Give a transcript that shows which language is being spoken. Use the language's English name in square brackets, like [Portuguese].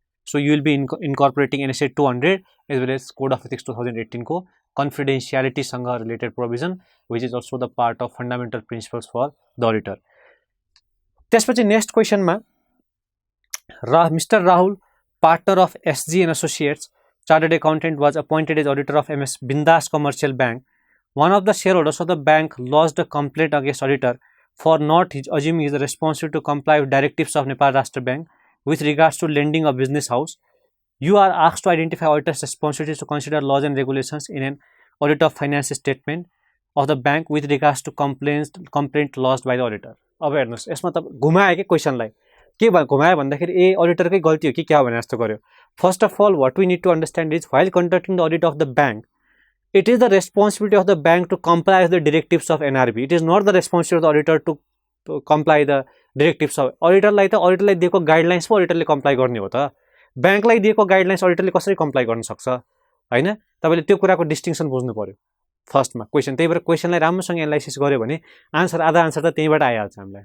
[English] so you will be incorporating NSA 200 as well as code of ethics 2018 [Nepali] को [English] कन्फिडेन्सियलिटीसँग related provision which is also the part of fundamental principles for the auditor. [Nepali] त्यसपछि next क्वेसनमा [English] Mister Rahul, partner of SG and associates, chartered accountant, was appointed as auditor of MS Bindas Commercial Bank. One of the shareholders of the bank lodged a complaint against auditor for not assuming his responsibility to comply with directives of Nepal Rashtra Bank with regards to lending a business house. You are asked to identify auditor's responsibilities to consider laws and regulations in an audit of finance statement of the bank with regards to complaint lodged by the auditor. [Nepali] अब हेर्नुहोस् यसमा त घुमायो कि क्वेसनलाई, के घुमायो भन्दाखेरि ए अडिटरकै गल्ती हो कि क्या भने जस्तो गर्यो। [English] First of all what we need to understand is while conducting the audit of the bank, it is the responsibility of the bank to comply with the directives of NRB. It is not the responsibility of the auditor to comply the directives of [Nepali] auditorलाई त अडिटरलाई दिएको guidelines पो अडिटरले comply गर्ने हो त, ब्याङ्कलाई दिएको guidelines अडिटरले कसरी comply गर्न सक्छ हैन। तपाईले त्यो कुराको डिस्टिङसन बुझ्नु पर्यो फर्स्टमा क्वेसन। त्यही भएर क्वेसनलाई राम्रोसँग एनालाइसिस गर्यो भने आधा आन्सर त त्यहीबाट आइहाल्छ हामीलाई।